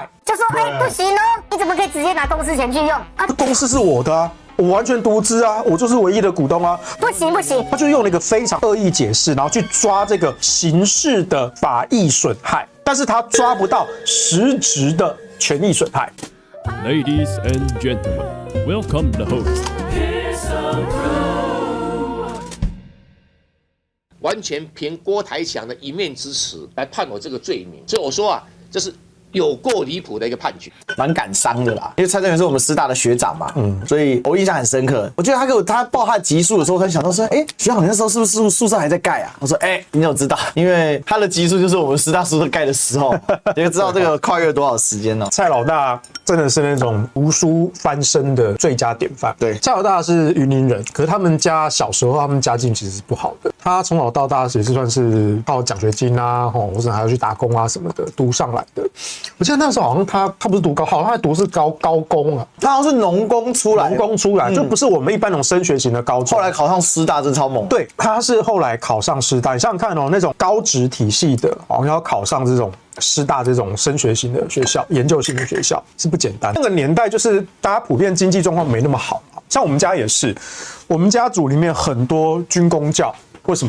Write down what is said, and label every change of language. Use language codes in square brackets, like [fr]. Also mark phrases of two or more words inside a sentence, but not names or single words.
[zh] 就說不行哦，你怎麼可以直接拿公司錢去用啊？公司是我的啊。我完全獨資啊，我就是唯一的股東啊！不行，他就用了一個非常惡意解釋，然後去抓這個刑事的法益損害，但是他抓不到實質的權益損害。 [en] Ladies and gentlemen, welcome the host. [zh] 完全憑郭台強的一面之詞來判我這個罪名，所以我說啊，這是有夠離譜的一個判決，蠻感傷的啦。因為蔡正元是我們師大的學長嘛，所以我印象很深刻。我覺得他報他的集數的時候，他想到說，學長你那時候是不是宿舍還在蓋啊？我說，你怎麼知道？因為他的集數就是我們師大宿舍蓋的時候，你就知道這個跨越多少時間了。蔡老大真的是那種讀書翻身的最佳典範。对，蔡老大是雲林人，可是他們家小時候他們家境其實是不好的。他從小到大也是算是靠獎學金啊，或者還要去打工啊什麼的讀上來的。我記得那時候好像他不是讀高，好像他讀是高工啊，他好像是農工出來，就不是我們一般那種升學型的高中。後來考上師大真超猛。对，他是後來考上師大。你想想看哦，那種高職體系的，好像要考上这種師大这種升學型的學校、研究型的學校是不簡單。那個年代就是大家普遍經濟狀況沒那麼好，像我們家也是，我們家族裡面很多軍公教，為什麼？